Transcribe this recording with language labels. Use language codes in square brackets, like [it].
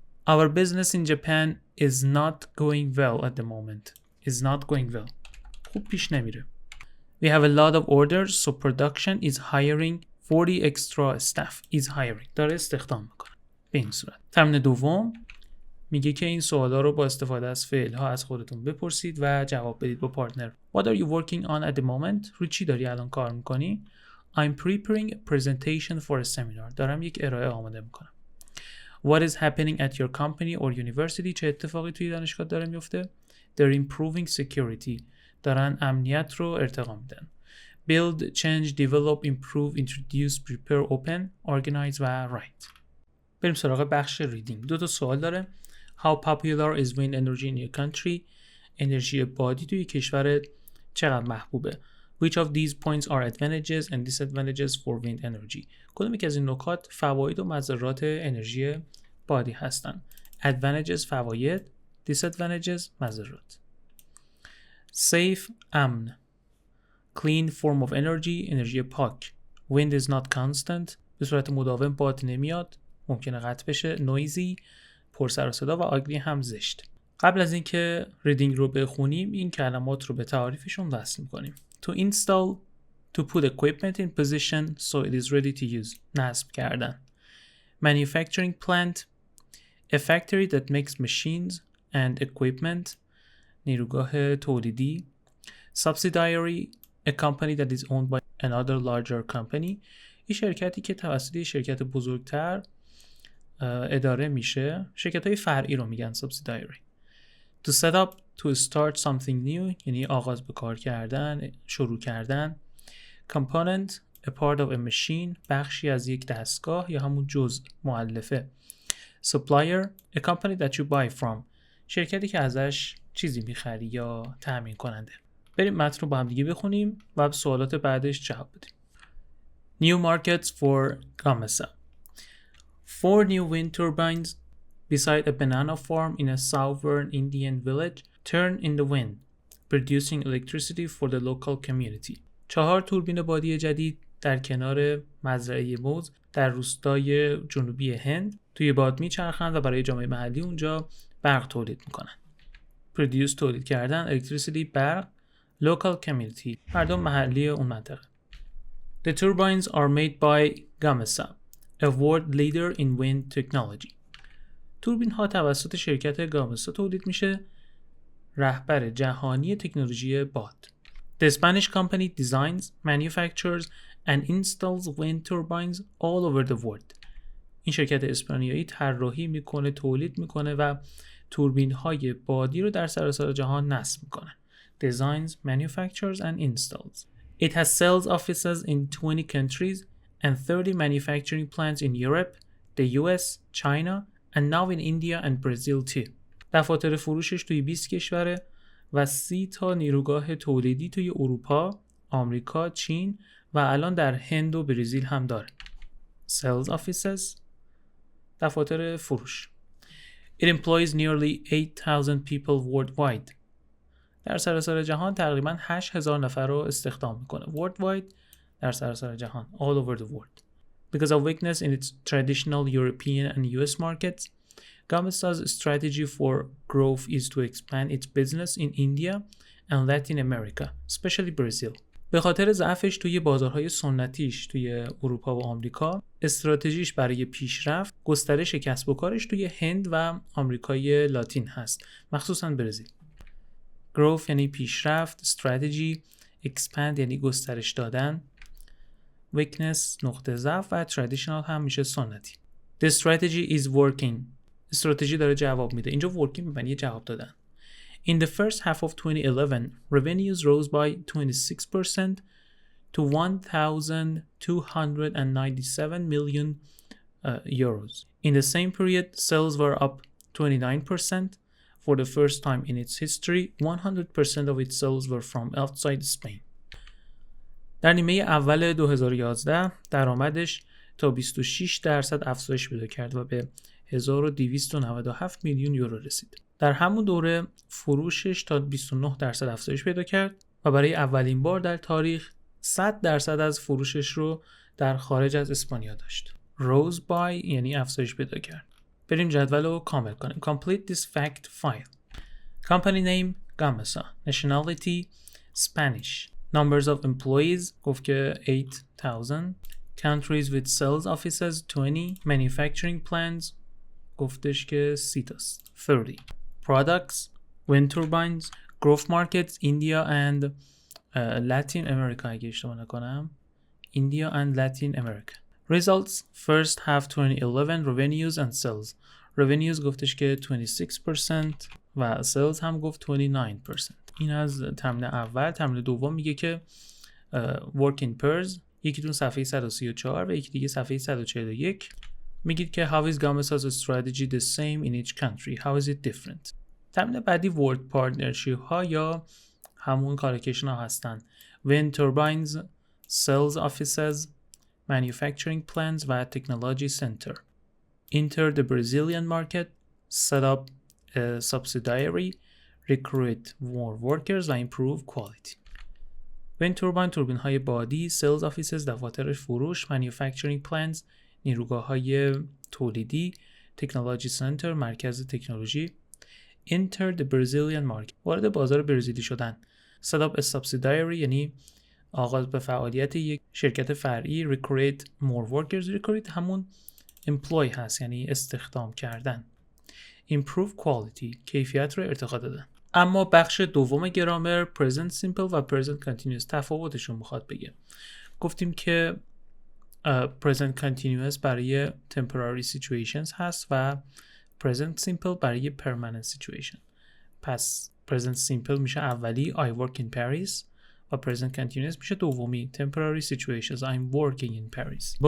[en] Our business in Japan is not going well at the moment. Is not going well. [fa] خوب پیش نمیره. [en] We have a lot of orders, so production is hiring 40 extra staff. Is hiring. [fa] داره استخدام میکنه. به این صورت. تمرین دوم میگه که این سوالا رو با استفاده از فعل ها از خودتون بپرسید و جواب بدید با پارتنر. [en] What are you working on at the moment? [fa] روی چی داری الان کار میکنی؟ [en] I'm preparing a presentation for a seminar. [fa] دارم یک ارائه آماده میکنم. [en] What is happening at your company or university? [fa] چه اتفاقی توی دانشگاه داره میفته؟ [en] They're improving security. [fa] دارن امنیت رو ارتقا میدن. [en] Build, change, develop, improve, introduce, prepare, open, organize و write. [fa] بریم سراغ بخش ریدینگ. دو تا سوال داره. [en] How popular is wind energy in your country? [fa] انرژی بادی توی کشور چقدر محبوبه؟ [en] Which of these points are advantages and disadvantages for wind energy? [fa] کدوم یک از این نکات فواید و مضرات انرژی بادی هستن؟ Advantages فواید، disadvantages مضرات. [en] Safe امن. Clean form of energy انرژی پاک. Wind is not constant [fa] به صورت مداوم باد نمیاد، ممکنه قطع بشه. Noisy پر سر و صدا و ugly هم زشت. قبل از اینکه ریدینگ رو بخونیم این کلمات رو به تعاریفشون وصل می‌کنیم. [en] To install, to put equipment in position so it is ready to use. [fa] نصب کردن. [en] Manufacturing plant, a factory that makes machines and equipment. [fa] نیروگاه تولیدی. [en] Subsidiary, a company that is owned by another larger company. [fa] این شرکتی که توسط شرکت بزرگتر اداره میشه. شرکت‌های فرعی رو میگن subsidiary. [en] To set up, to start something new [fa] یعنی آغاز به کار کردن، شروع کردن. [en] Component, a part of a machine [fa] بخشی از یک دستگاه یا همون جزء مؤلفه. [en] Supplier, a company that you buy from [fa] شرکتی که ازش چیزی میخری یا تامین کننده. بریم متن رو با هم دیگه بخونیم و سوالات بعدش جواب بدیم. [en] New markets for Gamesa. 4 new wind turbines beside a banana farm in a southern Indian village turn in the wind, producing electricity for the local community. [fa] 4 توربین بادی جدید در کنار مزرعه موز در روستای جنوبی هند توی باد میچرخند و برای جامعه محلی اونجا برق تولید میکنن. Produce تولید کردن، electricity برق، local community مردم محلی اون منطقه. [en] The turbines are made by Gamesa, a world leader in wind technology. [fa] توربین ها توسط شرکت گامسا تولید میشه رهبر جهانی تکنولوژی باد. [en] The Spanish company designs, manufactures and installs wind turbines all over the world. [fa] این شرکت اسپانیایی طراحی میکنه، تولید میکنه و توربین های بادی رو در سراسر جهان نصب میکنه. [en] Designs, manufactures and installs. It has sales offices in 20 countries and 30 manufacturing plants in Europe, the US, China and now in India and Brazil too. [fa] دفاتر فروشش توی 20 کشوره و 30 تا نیروگاه تولیدی توی اروپا، آمریکا، چین و الان در هند و برزیل هم داره. [en] Sales offices، دفاتر فروش. It employs nearly 8,000 people worldwide. [fa] در سراسر جهان تقریباً 8,000 نفر رو استخدام میکنه. Worldwide، در سراسر جهان. [en] All over the world. Because of weakness in its traditional European and US markets, Gamesta's strategy for growth is to expand its business in India and Latin America, especially Brazil. [fa] به خاطر ضعفش توی بازارهای سنتیش توی اروپا و آمریکا، استراتژیش برای پیشرفت گسترش کسب و کارش توی هند و آمریکای لاتین هست، مخصوصاً برزیل. Growth یعنی پیشرفت، strategy، expand یعنی گسترش دادن، weakness نقطه ضعف و traditional هم میشه سنتی. [en] The strategy is working. [fa] استراتژی داره جواب میده. اینجا working معنی جواب دادن. [en] In the first half of 2011, revenues rose by 26% to 1,297 million euros. In the same period, sales were up 29%. For the first time in its history, 100% of its sales were from outside Spain. [fa] در نیمه اول 2011 درآمدش تا 26% افزایش پیدا کرد و به 1297 میلیون یورو رسید. در همون دوره فروشش تا 29% افزایش پیدا کرد و برای اولین بار در تاریخ 100% از فروشش رو در خارج از اسپانیا داشت. Rose by یعنی افزایش پیدا کرد. بریم جدول رو کامل کنیم. [en] Complete this fact file. Company name Gamesa. Nationality Spanish. Numbers of employees [fa] گفت که [en] 8,000. Countries with sales offices 20. [fa] Manufacturing plants گفتش که 30 تاست. [en] 30. Products wind turbines. Growth markets India and Latin America [fa] اگه اشتباه نکنم. [en] India and Latin America. Results first half 2011 revenues and sales. [fa] Revenues گفتش که 26% و sales هم گفت 29%. این از تمرین اول. تمرین دوم میگه که [en] work in pairs. [fa] یکیتون صفحه 134 و یکی دیگه صفحه 141. میگید که [en] how is Gamesa's strategy the same in each country? How is it different? [fa] تمرین بعدی word partnership ها یا همون کارکشن ها هستن. [en] Wind turbines, sales offices, manufacturing plants و technology center. Enter the Brazilian market, set up a subsidiary, recruit more workers و improve quality. [fa] Wind turbine توربین های بادی، sales offices دفاتر فروش، manufacturing plants نیروگاه های تولیدی، technology center مرکز تکنولوژی. [en] Enter the Brazilian market [fa] وارد بازار برزیلی شدن. [en] set up a subsidiary [fa] یعنی آغاز به فعالیت یک شرکت فرعی. [en] recruit more workers. [fa] recruit همون employ هست یعنی استخدام کردن. [en] improve quality [fa] کیفیت رو ارتقا دادن. اما بخش دوم گرامر present simple و present continuous تفاوتشون میخواد بگه. گفتیم که present continuous برای temporary situations هست و present simple برای permanent situation. پس present simple میشه اولی [en] I work in Paris [fa] و present continuous میشه دومی [en] temporary situations I'm working in Paris.